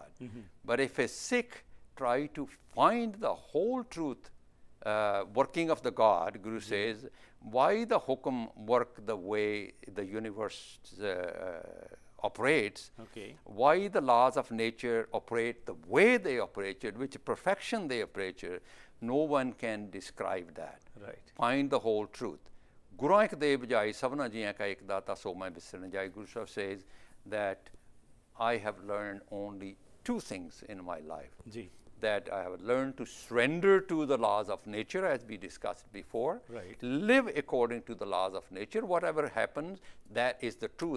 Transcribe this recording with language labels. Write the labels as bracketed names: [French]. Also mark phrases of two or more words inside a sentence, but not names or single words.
[English] But if a Sikh try to find the whole truth, working of the God, Guru says, why the hukum work the way the universe operates, why the laws of nature operate the way they operated, which perfection they operated, no one can describe that. Find the whole truth. [Punjabi] ਗੁਰੂ ਇਕ ਦੇ ਬੁਝਾਈ ਸਭਨਾ ਜੀਆਂ ਕਾ ਇਕ ਦਾਤਾ ਸੋ ਮੈਂ ਬਿਸਰਨ ਜਾਈ. [English] Guru Sahib says that I have learned only two things in my life. That I have learned to surrender to the laws of nature, as we discussed before. Live according to the laws of nature. Whatever happens, that is the truth.